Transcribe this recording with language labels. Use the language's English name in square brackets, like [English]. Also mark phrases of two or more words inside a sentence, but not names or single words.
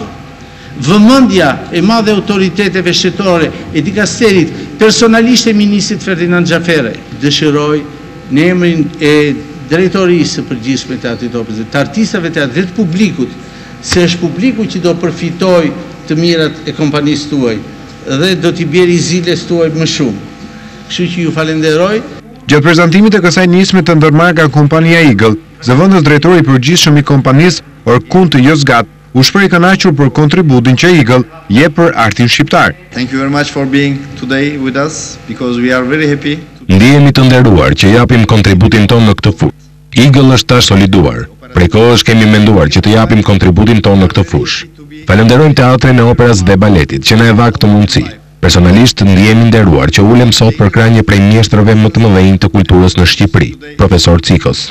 [Albanian] Vëmendja e madhe autoriteteve shtetërore e dikasterit, personalisht e ministrit Ferdinand Xhafere, dëshiroj në emrin e drejtorisë së përgjithshme të Teatrit të Operës, të artistëve të teatrit, të publikut, se është publiku që do përfitoj të mirat e kompanisë tuaj dhe do t'i bjeri ziles tuaj më shumë. Kështu që ju falenderoj. Gjatë prezantimit të kësaj nisme të ndërmarrë nga kompania Eagle, zëvendës drejtori i përgjithshëm i kompanisë Orkun të Jozgat u shpreh i kënaqur për kontributin që Eagle jep për artin shqiptar. [English] Thank you very much for being today with us because we are very happy. [Albanian] Ndihemi të nderuar që japim kontributin tonë në këtë fushë. Eagle është tash soliduar. Prej kohësh kemi menduar që të japim kontributin tonë në këtë fushë. Falenderojmë Teatrin e Operës dhe Baletit që na e dha këtë mundësi. Personalisht ndihemi nderuar që ulem sot për krahje prej mjeshtrave më të mëdhenj të kulturës në Shqipëri, profesor Cikos.